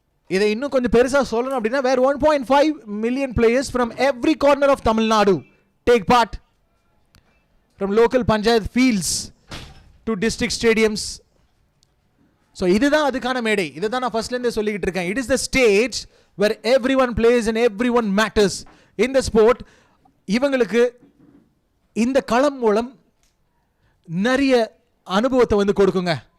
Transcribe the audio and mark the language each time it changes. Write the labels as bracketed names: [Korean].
[Tamil] இதை இன்னும் கொஞ்சம் பெருசாக சொல்லணும் அப்படின்னா [English] Where 1.5 million players from every corner of Tamil Nadu take part, from local panchayat fields to district stadiums. [Tamil] So இதுதான் அதுக்கான மேடை. இதை தான் நான் ஃபர்ஸ்ட்லேருந்தே சொல்லிக்கிட்டு இருக்கேன். [English] It is the stage where everyone plays and everyone matters in the sport. [Tamil] இவங்களுக்கு இந்த களம் மூலம் நிறைய அனுபவத்தை வந்து கொடுக்குங்க.